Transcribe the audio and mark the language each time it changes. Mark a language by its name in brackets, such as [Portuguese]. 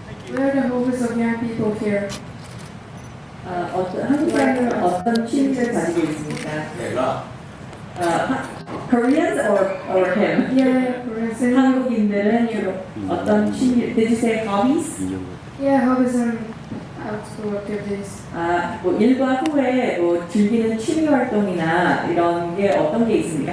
[English] What are the hobbies of young people here? [Korean] 한국 사람들은 어떤 취미를 가지고 있습니까? 내가 [English] Koreans or him? Yeah, Koreans. [Korean] 한국인들은 주로 어떤 취미? [English] Did you say hobbies? Yeah, hobbies and outdoor activities. [Korean] 뭐 일과 후에 뭐 즐기는 취미 활동이나 이런 게 어떤 게 있습니까?